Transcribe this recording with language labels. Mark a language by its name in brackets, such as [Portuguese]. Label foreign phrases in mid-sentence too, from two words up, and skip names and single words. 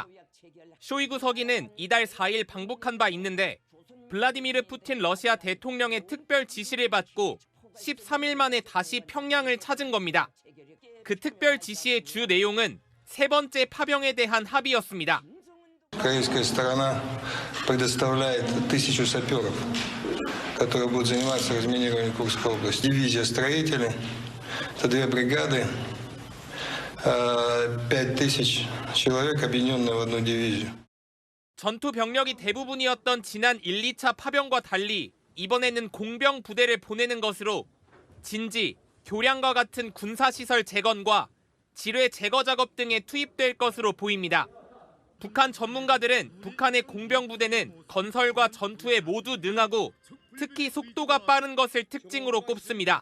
[Korean] 쇼이구 서기는 이달 4일 방북한 바 있는데 블라디미르 푸틴 러시아 대통령의 특별 지시를 받고 13일 만에 다시 평양을 찾은 겁니다. 그 특별 지시의 주 내용은 세 번째 파병에 대한 합의였습니다. [Russian] Корейская сторона предоставляет 1000 саперов, которые будут заниматься разминированием Курской области. Дивизия строителей, это 2 бригады, 5000 человек, объединенные в одну дивизию. [Korean] 전투 병력이 대부분이었던 지난 1, 2차 파병과 달리 이번에는 공병 부대를 보내는 것으로 진지, 교량과 같은 군사시설 재건과 지뢰 제거 작업 등에 투입될 것으로 보입니다. 북한 전문가들은 북한의 공병 부대는 건설과 전투에 모두 능하고 특히 속도가 빠른 것을 특징으로 꼽습니다.